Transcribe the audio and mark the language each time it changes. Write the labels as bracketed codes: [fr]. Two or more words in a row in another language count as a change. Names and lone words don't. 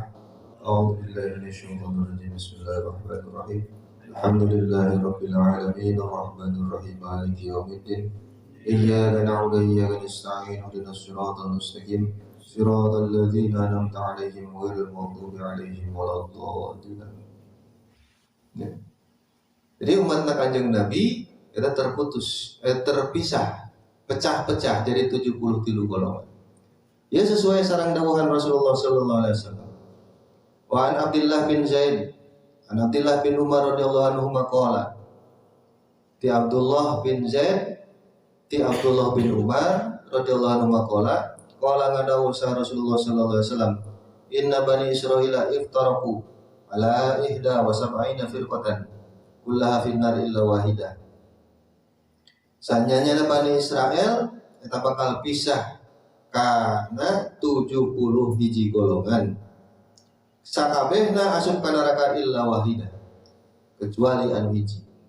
[ar] أعوذ بالله من الشيطان الرجيم بسم الله الرحمن الرحيم. الحمد لله رب العالمين الرحمن الرحيم مالك يوم الدين. إياك نعبد وإياك نستعين اهدنا الصراط المستقيم. صراط الذين أنعمت عليهم غير المغضوب عليهم ولا الضالين. [id] Ya. Jadi umat Kanjeng Nabi kita terpisah, pecah-pecah jadi 73 golongan. [su] Ya sesuai sareng dawuhan Rasulullah [ar] صلى الله عليه وسلم. وعن عبد الله بن زيد عن عبد الله بن عمر رضي الله عنه ما قال. Ti Abdullah bin Zaid, ti Abdullah bin Umar رضي الله عنه ما قال قال [su] ngadawu sa [ar] رسول الله صلى الله عليه وسلم إن بني إسرائيل افترقوا على إحدى وسبعين فرقة كلها في النار إلا واحدة. [su] Sanyanya Bani Israel eta bakal pisah karena 70 hiji golongan. Sakabehna asup ka neraka [ar] إلا واحدة, [su] kecuali anu hiji.